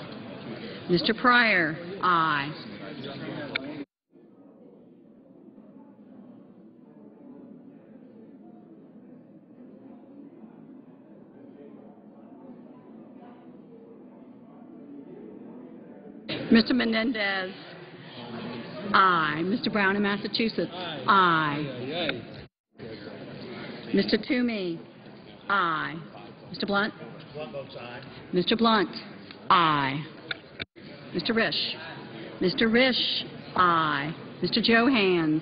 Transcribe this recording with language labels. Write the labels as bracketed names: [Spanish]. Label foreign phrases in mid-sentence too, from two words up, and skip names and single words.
[English] Mr. Pryor? Aye. Mr. Menendez? Aye. Mr. Brown in Massachusetts? Aye. Mr. Toomey? Aye. Mr. Blunt? Mr. Blunt? Aye. Mr. Risch? Mr. Risch? Aye. Mr. Johans?